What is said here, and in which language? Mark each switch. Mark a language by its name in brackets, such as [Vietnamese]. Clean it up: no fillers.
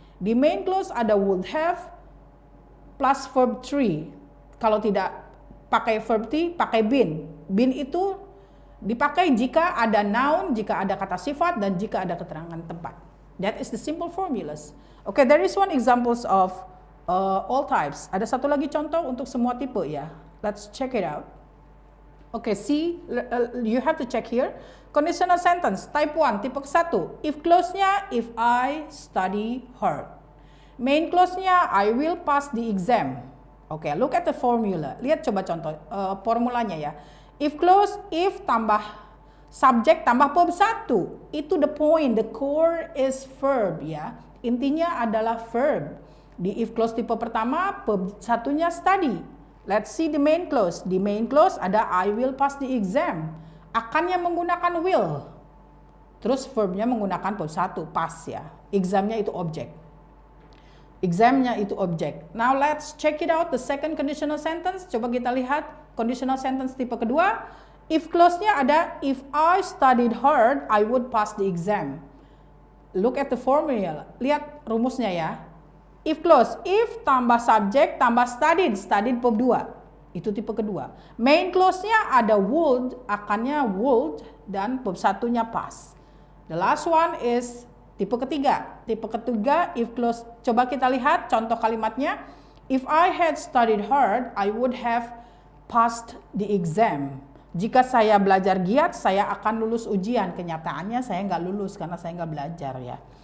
[Indonesian] Di main clause ada would have plus verb 3. Kalau tidak pakai verb 3, pakai been. Been itu dipakai jika ada noun, jika ada kata sifat, dan jika ada keterangan tempat. [English] That is the simple formulas. Okay, there is one examples of all types. [Indonesian] Ada satu lagi contoh untuk semua tipe ya. [English] Let's check it out. Okay, see, you have to check here. Conditional sentence, type 1, tipe ke-1. If clause-nya, if I study hard. Main clause-nya, I will pass the exam. Okay, look at the formula. [Indonesian] Lihat coba contoh formulanya ya. If clause, if tambah subject tambah verb 1. [English] Itu the point, the core is verb ya. [Indonesian] Intinya adalah verb. Di if clause tipe pertama, verb 1-nya study. [English] Let's see the main clause. [Indonesian] Di main clause ada [English] I will pass the exam. [Indonesian] Akannya menggunakan will. Terus verbnya menggunakan verb 1, pass ya. Examnya itu objek. Examnya itu objek. [English] Now let's check it out the second conditional sentence. [Indonesian] Coba kita lihat conditional sentence tipe kedua. [English] If clause-nya ada if I studied hard, I would pass the exam. Look at the formula. [Indonesian] Lihat rumusnya ya. If clause, if tambah subject tambah studied verb 2. Itu tipe kedua. Main clause-nya ada would, akannya would, dan verb 1-nya pass. [English] The last one is [Indonesian] tipe ketiga. Tipe ketiga, if clause, coba kita lihat contoh kalimatnya. [English] If I had studied hard, I would have passed the exam. [Indonesian] Jika saya belajar giat, saya akan lulus ujian. Kenyataannya saya nggak lulus karena saya nggak belajar ya.